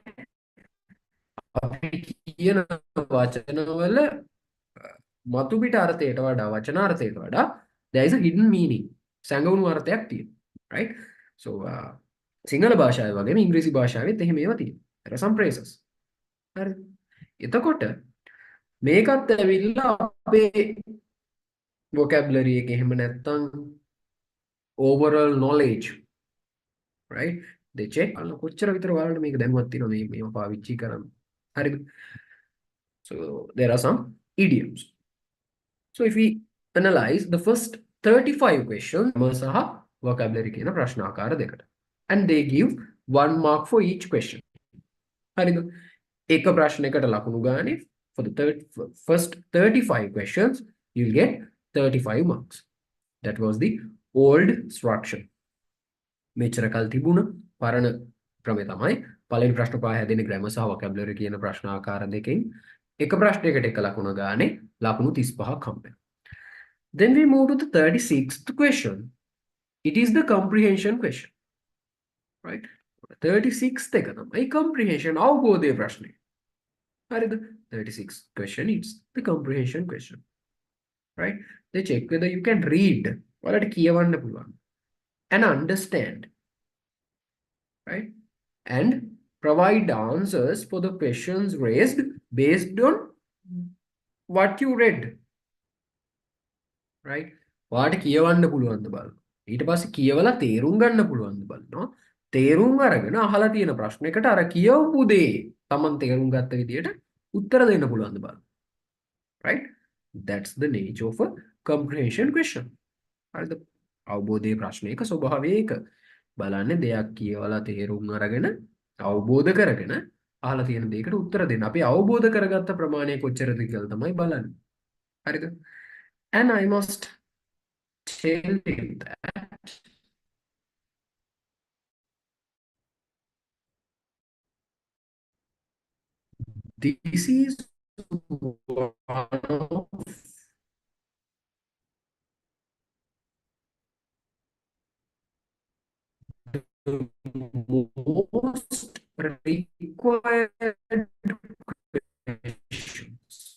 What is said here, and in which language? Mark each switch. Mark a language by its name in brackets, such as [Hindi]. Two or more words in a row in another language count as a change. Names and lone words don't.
[Sinhala] අපි කියන වචනවල මතු පිට අර්ථයට වඩා වචනාර්ථයට වඩා [English] there is a hidden meaning. [Sinhala] සැඟවුණු අර්ථයක් තියෙනවා. Right? So සිංහල භාෂාවේ වගේම ඉංග්‍රීසි භාෂාවෙත් එහෙම ඒවා තියෙනවා. [English] there are some phrases. [Sinhala] හරි. එතකොට මේකත් ඇවිල්ලා අපේ vocabulary එක එහෙම නැත්තම් [English] overall knowledge, [Sinhala] right? [English] they check [Sinhala] අන්න කොච්චර විතර ඔයාලට මේක දැනුවත් තියෙනවද මේව පාවිච්චි කරන්න. හරිද? [English] so there are some idioms. So if we analyze the first 35 questions [Sinhala] සහ vocabulary කියන ප්‍රශ්නාකාර දෙකට [English] and they give 1 mark for each question. [Sinhala] හරිද? එක ප්‍රශ්නයකට ලකුණු ගානේ [English] for the first 35 questions you'll get 35 marks. That was the old structure. [Sinhala] මෙච්චර කල් තිබුණ පරණ ක්‍රමය තමයි පළවෙනි ප්‍රශ්න පහ හැදෙන්නේ grammar සහ vocabulary කියන ප්‍රශ්නාකාර දෙකෙන් එක ප්‍රශ්නයකට එක ලකුණ ගානේ ලකුණු 35ක් හම්බ වෙනවා. [English] Then we move to the 36th question. It is the comprehension question. [Sinhala] Right? 36th එක තමයි comprehension අවබෝධයේ ප්‍රශ්නය. හරිද? [English] 36th question is the comprehension question. Right? They check whether you can read [Sinhala] ඔයාලට කියවන්න පුළුවන් [English] and understand. Right? And provide answers for the questions raised based on what you read. Right? [Sinhala] ඔයාලට කියවන්න පුළුවන්ද බලන්න. ඊට පස්සේ කියවලා තේරුම් ගන්න පුළුවන්ද බලනවා. තේරුම් අරගෙන අහලා තියෙන ප්‍රශ්නයකට අර කියවපු දේ Taman තේරුම් ගත්ත විදියට උත්තර දෙන්න පුළුවන්ද බලන්න. [English] Right? That's the nature of a comprehension question. [Sinhala] හරිද? අවබෝධයේ ප්‍රශ්නයක ස්වභාවය ඒක. බලන්නේ දෙයක් කියවලා තේරුම් අරගෙන අවබෝධ කරගෙන අහලා තියෙන දෙයකට උත්තර දෙන්න. අපි අවබෝධ කරගත්ත ප්‍රමාණය කොච්චරද කියලා තමයි බලන්නේ. හරිද? [English] And I must tell you that this is one of the most required questions.